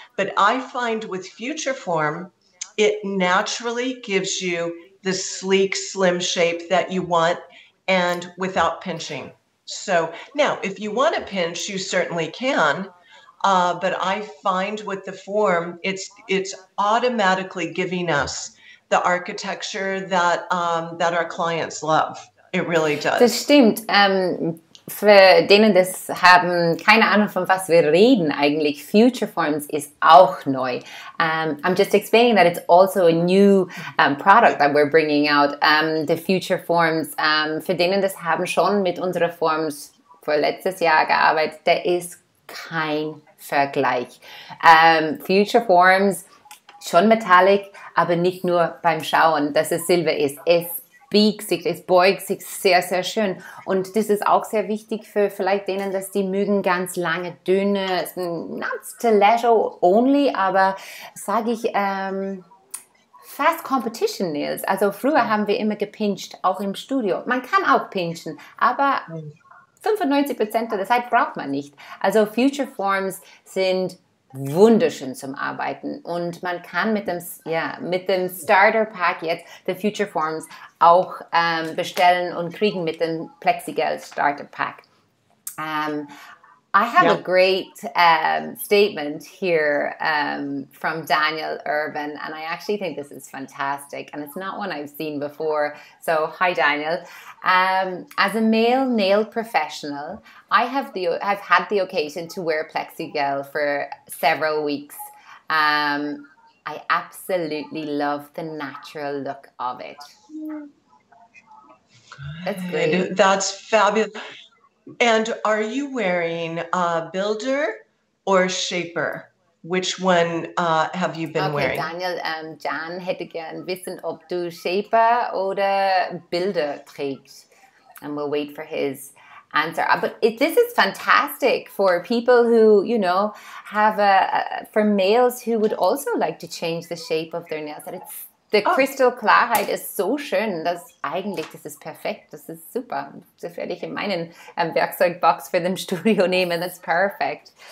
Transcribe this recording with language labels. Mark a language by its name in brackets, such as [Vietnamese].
[English] But I find with future form, it naturally gives you the sleek, slim shape that you want, and without pinching. So now, if you want to pinch, you certainly can. But I find with the form, it's automatically giving us the architecture that our clients love. It really does. [German] Das stimmt. Für denen, das haben keine Ahnung, von was wir reden eigentlich, Future Forms ist auch neu. [English] I'm just explaining that it's also a new product that we're bringing out, the Future Forms. [German] Für denen, das haben schon mit unseren Forms für letztes Jahr gearbeitet, der ist kein Vergleich. Future Forms, schon metallic, aber nicht nur beim Schauen, dass es Silber ist. Es biegt sich, es beugt sich sehr, sehr schön. Und das ist auch sehr wichtig für vielleicht denen, dass die mögen ganz lange, dünne, [English] not stiletto only, [German] aber sage ich, fast Competition Nails. Also früher haben wir immer gepincht, auch im Studio. Man kann auch pinchen, aber 95% der Zeit braucht man nicht. Also Future Forms sind wunderschön zum Arbeiten und man kann mit dem Starter Pack jetzt der Future Forms auch bestellen und kriegen mit dem PLEXIGEL Starter Pack. [English] I have a great statement here from Daniel Irvin, and I actually think this is fantastic, and it's not one I've seen before. So, hi Daniel. As a male nail professional, I've had the occasion to wear PLEXIGEL for several weeks. I absolutely love the natural look of it. That's great. That's fabulous. And are you wearing Builder or Shaper? Which one have you been wearing? [German] Daniel, Jan hätte gern wissen, ob du Shaper oder Builder trägst. [English] And we'll wait for his answer. But this is fantastic for people who, you know, for males who would also like to change the shape of their nails. [German] The Kristallklarheit ist so schön, dass eigentlich, das ist perfekt, das ist super. Das werde ich in meinen Werkzeugbox für den Studio nehmen, [English] that's perfect.